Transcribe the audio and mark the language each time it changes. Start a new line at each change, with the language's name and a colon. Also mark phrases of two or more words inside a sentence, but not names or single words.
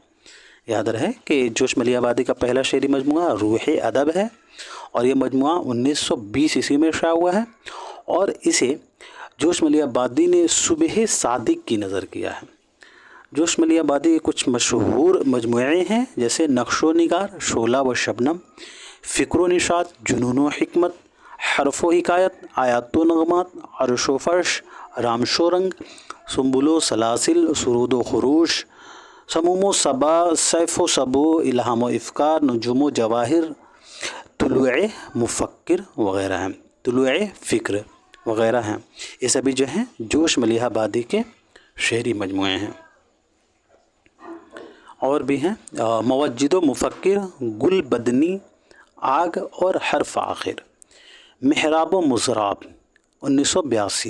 Urdu: یاد رہے کہ جوش ملیح آبادی کا پہلا شعری مجموعہ روح ادب ہے، اور یہ مجموعہ 1920 عیسوی میں شائع ہوا ہے، اور اسے جوش ملیح آبادی نے صبح صادق کی نظر کیا ہے۔ جوش ملیح آبادی کے کچھ مشہور مجموعے ہیں، جیسے نقش و نگار، شعلہ و شبنم، فکر و نشاط، جنون و حکمت، حرف و حکایت، آیات و نغمات، عرش و فرش، رامش و رنگ، سنبل و سلاسل، سرود و خروش، سموم و صبا، سیف و سبو، الہام و افکار، نجوم و جواہر، طلوع مفکر وغیرہ ہیں، طلوع فکر وغیرہ ہیں۔ یہ سبھی جو ہیں جوش ملیح آبادی کے شعری مجموعے ہیں۔ اور بھی ہیں موجد و مفکر، گل بدنی، آگ اور حرف آخر، محراب و مضراب 1982۔